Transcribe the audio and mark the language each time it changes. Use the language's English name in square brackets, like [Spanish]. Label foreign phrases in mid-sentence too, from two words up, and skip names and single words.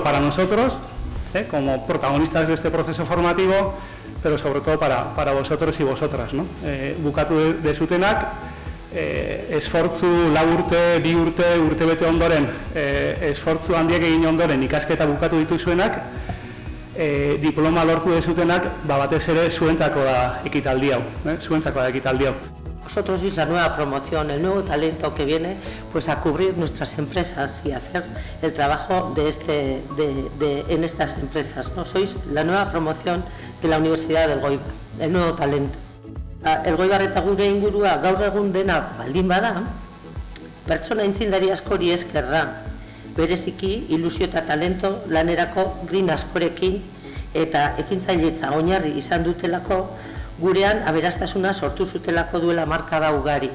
[Spanish] nosotros, como protagonistas de este proceso formativo, pero sobre todo para vosotros y vosotras, ¿no? [Basque] Bukatu dezutenak, esfortzu lau urte, bi urte, urtebete ondoren, esfortzu handiek egin ondoren ikasketa bukatu dituzuenak, diploma lortu dezutenak, batez ere zuentzako da ekitaldi hau, zuentzako da ekitaldi hau. [Spanish] Nosotros sois la nueva promoción, el nuevo talento que viene pues a cubrir nuestras empresas y hacer el trabajo en estas empresas, ¿no? Sois la nueva promoción de la Universidad del Elgoibar, el nuevo talento. [Basque] Elgoibar eta gure ingurua gaur egun dena baldin bada, pertsona aintzindari askori esker da, bereziki ilusio eta talento lanerako grin askorekin eta ekintzailetza oinarri izan dutelako gurean aberastasuna sortu zutelako duela markada ugari.